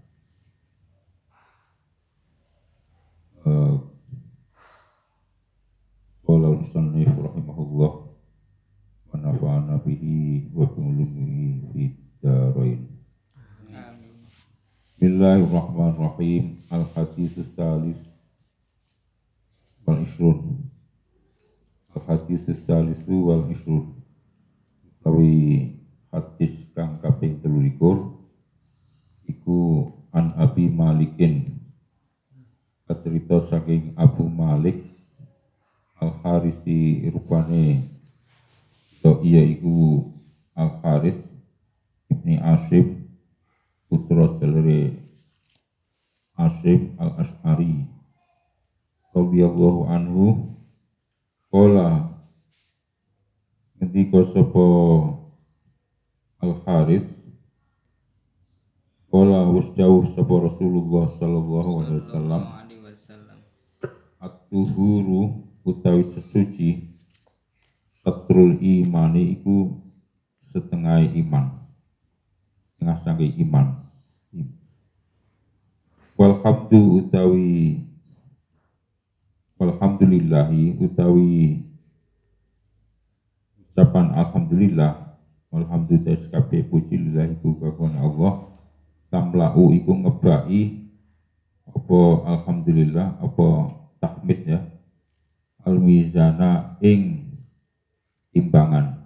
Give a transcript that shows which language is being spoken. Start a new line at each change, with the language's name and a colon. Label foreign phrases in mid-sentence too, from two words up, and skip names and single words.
Arabic: قال المصنف رحمه الله ونفعنا به وبعلومه في الدارين. Amin. بسم الله الرحمن الرحيم. الحديث الثالث والعشرون. الحديث الثالث والعشرون.
Javanese: Kawi hadis kang kaping 23 iku
Arabic: عن أبي مالك,
Javanese: cerita saking Abu Malik Al-Harisi rupane iya iku Al-Haris ibni Asim putra jalere Asim Al-Ash'ari
Arabic: رضي الله عنه.
Javanese: Qala ngendika sapa Al-Haris, qala wis dawuh sapa Rasulullah
Arabic: صلى الله عليه وسلم,
Javanese: at-tuhuru utawi sesuci,
Arabic: شطر الإيمان
Javanese: iku setengah iman, setengah saking iman. Walhamdu utawi walhamdulillahi utawi ucapan alhamdulillah, walhamdulillah kabeh puji lillahi kagungane Allah, tamlau iku ngebaki apa alhamdulillah apa tahmid ya, al-mizana ing timbangan.